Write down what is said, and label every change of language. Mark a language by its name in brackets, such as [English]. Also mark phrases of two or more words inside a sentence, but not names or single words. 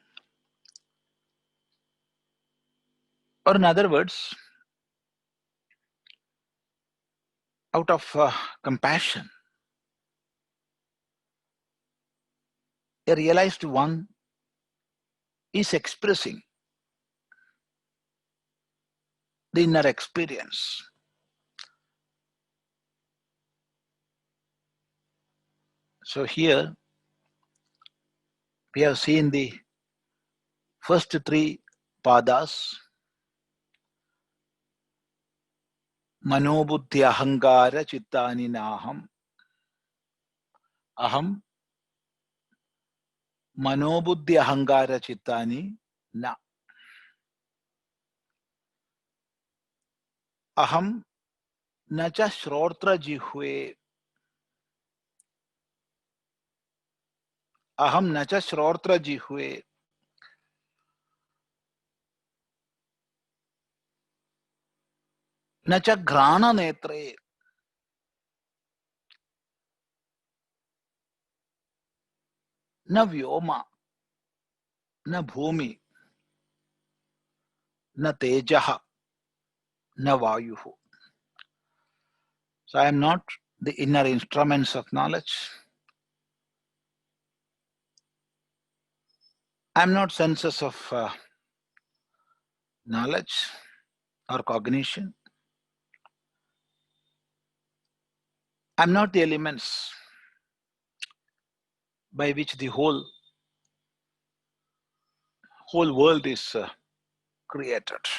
[English] Or in other words, out of compassion, a realized one is expressing the inner experience. So here we have seen the first three padas: [Sanskrit] मनोबुद्ध्यहङ्कार चित्तानि नाहं. अहं मनोबुद्ध्यहङ्कार चित्तानि न. अहं न च श्रोत्रजिह्वे. अहं न च श्रोत्रजिह्वे. न च घ्राणनेत्रे. न व्योम. न भूमिर् न तेजो. न वायुः. [English] So I am not the inner instruments of knowledge. I am not senses of knowledge or cognition. I am not the elements by which the whole world is created.